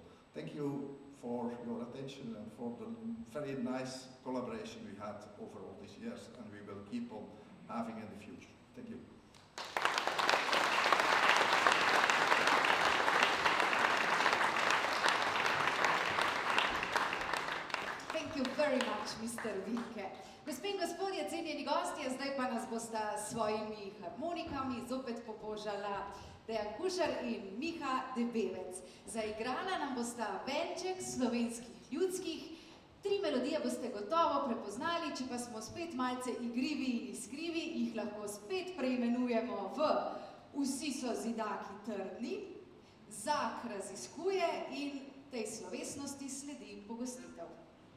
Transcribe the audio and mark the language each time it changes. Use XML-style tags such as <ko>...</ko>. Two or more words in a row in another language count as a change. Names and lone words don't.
<en>Thank you for your attention and for the very nice collaboration we had over all these years, and we will keep on having in the future. Thank you. Thank you very much, Mr. Wilke.</en> <sl>Gospe in gospodje, cenjeni gostje, zdaj pa nas bosta s svojimi harmonikami zopet pobožala Dejan Kušar in Miha Debevec. Zaigrala nam bosta venček slovenskih ljudskih. 3 melodije boste gotovo prepoznali, če pa smo spet malce igrivi in iskrivi, jih lahko spet preimenujemo v Vsi so zidaki trdni, Zak raziskuje in tej slovesnosti sledi pogostitev.</sl>